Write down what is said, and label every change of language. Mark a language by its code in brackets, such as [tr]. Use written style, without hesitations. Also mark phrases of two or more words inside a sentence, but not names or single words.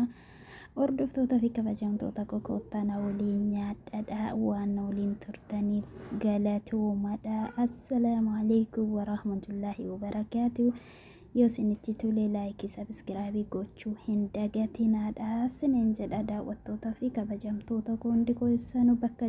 [om] Hordoftootaa fi kabajamtoota koottan waliin nyaadhaa waan waliin turtaniif galatoomaa. [ar] السلام عليكم ورحمة الله وبركاته. [om] Yoo isinitti tole [en] laayikii sabskiraabii [om] gochuu hin dagatinaa. Isiniin jedha daawwattootaa fi kabajamtoota koo hundi keessanuu bakka